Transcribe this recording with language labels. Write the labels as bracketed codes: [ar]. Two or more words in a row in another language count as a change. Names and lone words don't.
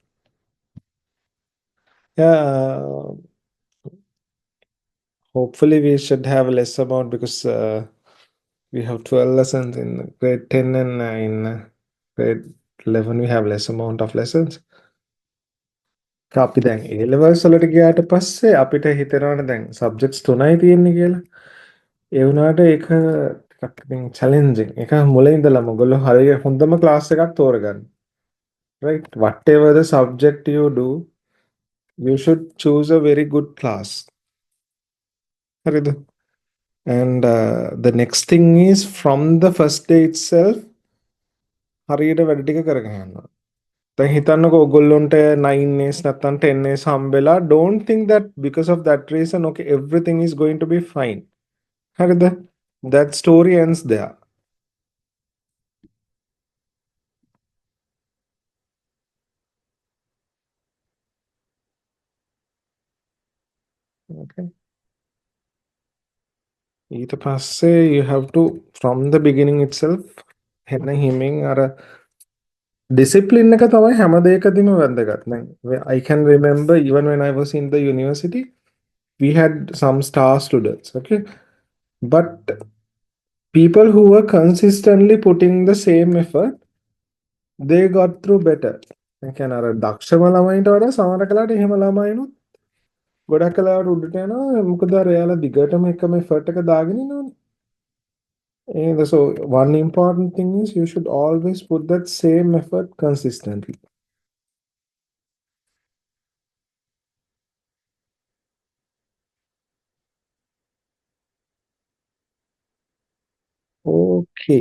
[en] Yeah, hopefully we should have less amount because we have 12 lessons in grade 10 and in grade 11 we have less amount of lessons. [si] අපි දැන් A levels වලට ගියාට පස්සේ අපිට හිතෙනවනේ දැන් subjects 3යි තියෙන්නේ කියලා. ඒ වුණාට ඒක ටිකක් ඉතින් challenging. ඒක මුලින් ඉඳලම ඔයගොල්ලෝ හරිය හොඳම class එකක් තෝරගන්න. [en] Right? Whatever the subject you do, you should choose a very good class. හරිද? And the next thing is from the first day itself [si] හරියට වැඩ ටික කරගෙන යන්න. දැන් හිතන්නකෝ ඔයගොල්ලොන්ට 9 A's නැත්නම් 10 A's හම්බෙලා [en] don't think that because of that reason okay everything is going to be fine. හරිද? That story ends there. Okay. [si] ඊට පස්සේ [en] you have to from the beginning itself [si] හෙන්න හිමින් අර discipline එක තමයි හැම දෙයකදීම වැදගත්. [en] දැන් I can remember even when I was in the university we had some star students, okay? But people who were consistently putting the same effort, they got through better. [si] ඒ කියන්නේ අර දක්ෂම ළමයින්ට වඩා සමහර කලාවට එහෙම ළමයිනුත් ගොඩක් කලාවට උඩට යනවා. මොකද අර එයාලා දිගටම එකම effort එක දාගෙන ඉන්නවනේ. [en] And so one important thing is you should always put that same effort consistently. Okay.